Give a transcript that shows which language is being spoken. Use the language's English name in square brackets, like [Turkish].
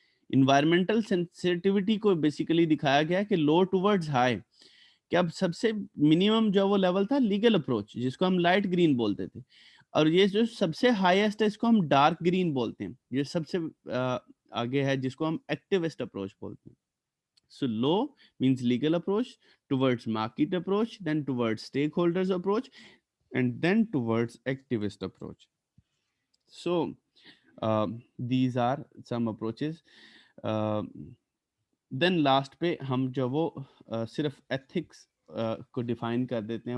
[Urdu] environmental sensitivity کو basically دکھایا گیا ہے کہ [English] low towards high, [Urdu] کہ اب سب سے منیمم جو وہ لیول تھا لیگل اپروچ جس کو ہم لائٹ گرین بولتے تھے, اور یہ جو سب سے ہائیسٹ ہے اس کو ہم ڈارک گرین بولتے ہیں, یہ سب سے آگے ہے جس کو ہم ایکٹیوسٹ اپروچ بولتے ہیں. [English] So low means legal approach, towards market approach, then towards stakeholders approach, and then towards activist approach. So these are some approaches. [Urdu] Then last پہ ہم جو وہ صرف ethics کو ڈیفائن کر دیتے ہیں.